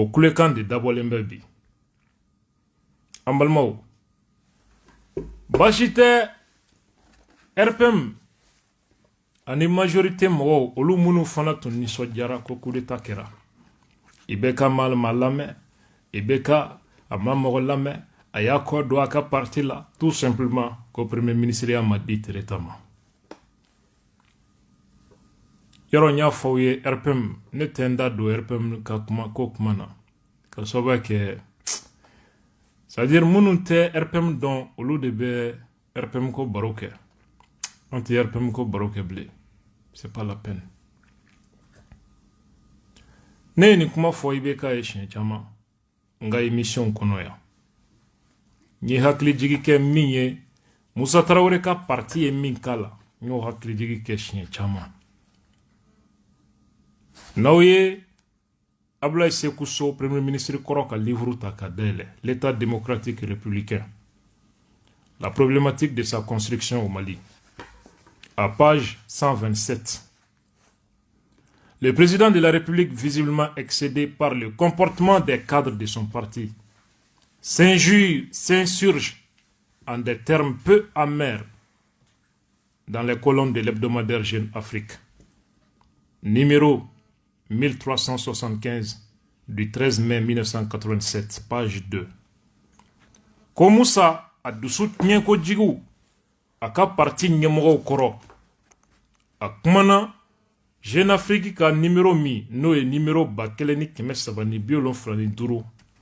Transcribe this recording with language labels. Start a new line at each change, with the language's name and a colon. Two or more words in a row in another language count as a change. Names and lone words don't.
Bambara: kulekan de dabɔlen bɛ bi an balimaw baasi tɛ RPM ani majorité mɔgɔw olu minnu fana tun nisɔndiyara ko
French: coup d'état
Bambara: kɛra i bɛ ka ma lamɛn i bɛ ka a ma mɔgɔ lamɛn a y'a kɔ don a ka parti la
French: tout simplement
Bambara: ko
French: premier ministre
Bambara: y'a ma di Tereta ma yɔrɔ n y'a fɔ aw ye RPM ne tɛ n da don RPM ka kuma ko kuma na ka sababu kɛ
French: c'est à dire
Bambara: minnu tɛ RPM dɔn olu de bɛ RPM ko baro kɛ an tɛ RPM ko baro kɛ bilen
French: c'est pas la peine
Bambara: ne ye nin kuma fɔ i bɛ ka ye siɲɛ caman n ka émission kɔnɔ yan n ye hakilijigi kɛ min ye Musa Tarawele ka parti ye min k'a la n y'o hakilijigi kɛ siɲɛ caman n'aw ye
French: Abdoulaye Sékou Sow premier ministre
Bambara: kɔrɔ ka livre ta ka dayɛlɛ
French: l'état démocratique républicain la problématique de sa construction au Mali à page 127 le président de la République visiblement excédé par le comportement des cadres de son parti s'insurge en des termes peu amers dans les colonnes de l'hebdomadaire Jeune Afrique numéro 1375 du 13 mai 1987, page 2.
Bambara: Ko Musa a dusu tiɲɛ kojugu a ka parti ɲɛmɔgɔw kɔrɔ a kumana Jeune Afrique ka numéro min n'o ye numéro 1375